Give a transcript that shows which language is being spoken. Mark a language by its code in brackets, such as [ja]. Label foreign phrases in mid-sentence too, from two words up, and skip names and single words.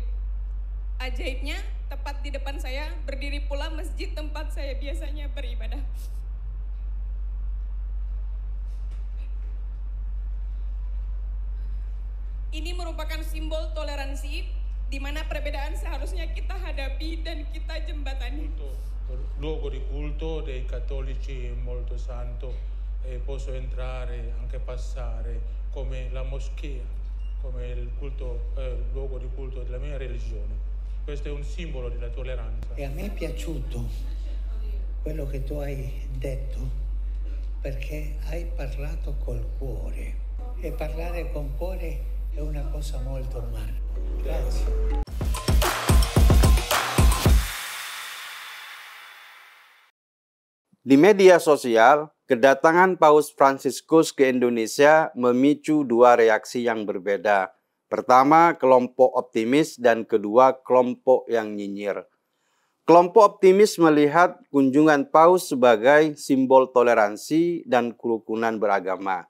[id] Ajaibnya, tepat di depan saya berdiri pula masjid tempat saya biasanya beribadah. Ini merupakan simbol toleransi, di mana perbedaan seharusnya kita hadapi dan kita jembatani. [it] Luogo di culto dei cattolici molto santo e posso entrare, anche passare come la moschea, come il culto, luogo di culto della mia religione. Questo è un simbolo della tolleranza. E a me è piaciuto quello che tu hai detto, perché hai parlato col cuore e parlare con cuore è una cosa molto umana. Grazie. [id] Di media sosial, kedatangan Paus Fransiskus ke Indonesia memicu dua reaksi yang berbeda. Pertama, kelompok optimis dan kedua, kelompok yang nyinyir. Kelompok optimis melihat kunjungan Paus sebagai simbol toleransi dan kerukunan beragama.